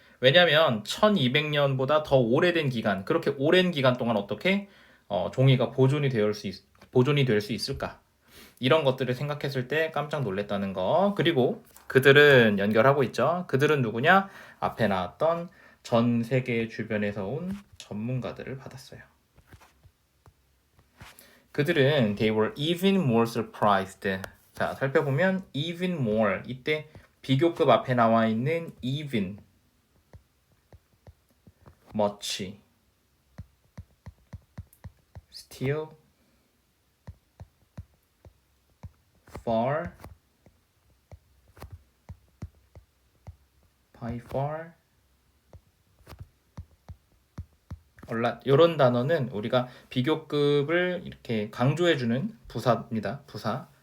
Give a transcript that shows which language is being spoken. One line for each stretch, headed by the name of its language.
Korean: 왜냐하면 1200년보다 더 오래된 기간, 그렇게 오랜 기간 동안 어떻게 종이가 보존이 될 수 있을까? 이런 것들을 생각했을 때 깜짝 놀랐다는 거. 그리고 그들은 연결하고 있죠. 그들은 누구냐? 앞에 나왔던 전 세계 주변에서 온 전문가들을 받았어요. 그들은
English: they were even more surprised.
Korean: 자, 살펴보면 even more, 이때 비교급 앞에 나와 있는 even, much, still, far, by far, a lot 이런 단어는 우리가 비교급을 이렇게 강조해주는 부사입니다. 부사.